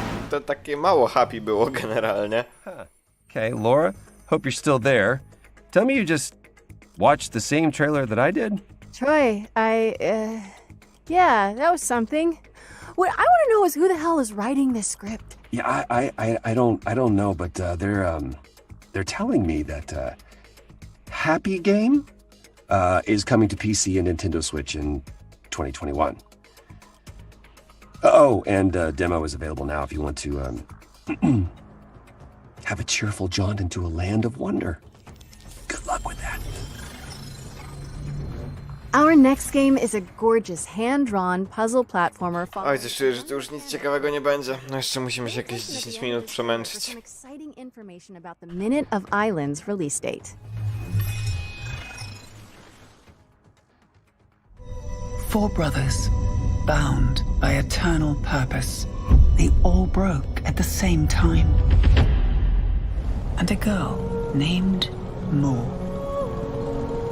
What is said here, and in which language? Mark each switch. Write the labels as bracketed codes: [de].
[pl] to takie mało happy było generalnie. [en] Okay, Laura, hope you're still there. Tell me you just watched the same trailer that I did? Troy, yeah, that was something. What I want to know is who the hell is writing this script? Yeah, I don't know, but they're telling me that Happy Game is coming to PC and Nintendo Switch in 2021. Oh, and demo is available now if you want to have a cheerful jaunt into a land of wonder. Good luck with that. Our next game is a gorgeous hand-drawn puzzle platformer. [pl] Oj, coś czuję, że tu już nic ciekawego nie będzie. No jeszcze musimy się jakieś 10 minut przemęczyć. [en] Some exciting information about the Minute of Islands release date. Four brothers, bound by eternal purpose. They all broke at the same time. And a girl named Mo.